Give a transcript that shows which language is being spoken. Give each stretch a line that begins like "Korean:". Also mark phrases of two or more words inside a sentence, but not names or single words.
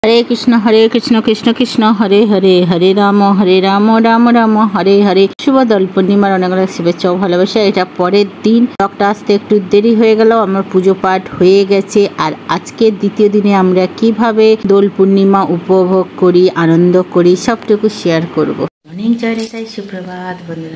Sanskrit: हरे कृष्ण कृष्ण कृष्ण हरे हरे हरे राम राम राम हरे हरे।
Bangla: शुभ দোল পূর্ণিমার অনেক অনেক শুভেচ্ছা ও ভালোবাসা। এটা পরের দিন, ব্লগটা আসতে একটু দেরি হয়ে গেল। আমার পুজো পাঠ হয়ে গেছে। আর আজকে দ্বিতীয় দিনে আমরা কিভাবে দোল পূর্ণিমা উপভোগ করি, আনন্দ করি, সবটুকু শেয়ার করব। মর্নিং জয় নিতাই, সুপ্রভাত বন্ধুরা।